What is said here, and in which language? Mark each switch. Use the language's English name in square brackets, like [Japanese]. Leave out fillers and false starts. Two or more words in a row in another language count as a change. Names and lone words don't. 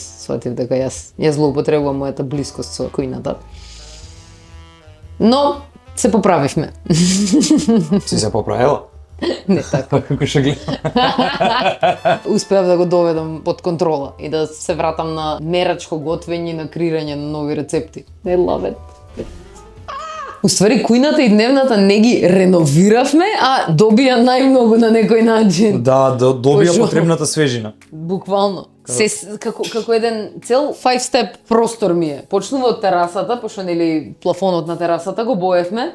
[Macedonian] Сватив дека јас злоупотребувам мојата блискост со кујната. Но се поправивме. Си се поправила? Не така. Како што гледам. Успеав да го доведам под контрола и да се вратам на мерачко готвење и на креирање на нови рецепти. [English] I love it. [Macedonian] Уствари, кујната и дневната не ги реновиравме, а добија најмногу на некој начин. Да, добија Пожо. потребната свежина. Буквално. Како еден цел 5-step простор ми е. Почнува од терасата, пошто нели плафонот на терасата го боевме.